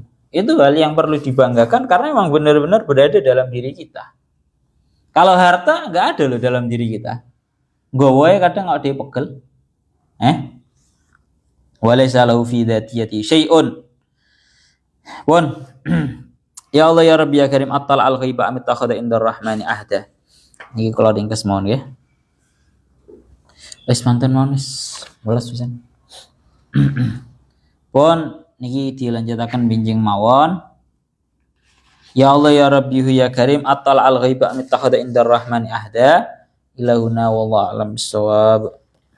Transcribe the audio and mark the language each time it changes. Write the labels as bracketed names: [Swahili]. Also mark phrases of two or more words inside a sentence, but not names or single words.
[Indonesian] Itu hal yang perlu dibanggakan karena memang benar-benar berada dalam diri kita. Kalau harta nggak ada loh dalam diri kita. [Javanese] Gowoe kadang nggak dipegel. [Arabic] وليس له في ذاتيته شيء. Pun يا الله يا ربي يا كريم أطلع الغيب أم اتخذ عند الرحمن عهدا. [Javanese] Niki kula ringkes mawon nggih. Wis mantun mawon wis 11 pisan. Pun niki dilanjutaken binjing mawon. [Arabic] يا الله يا ربي يا كريم أطلع الغيب أم اتخذ عند الرحمن عهدا. إلهنا والله أعلم بالصواب.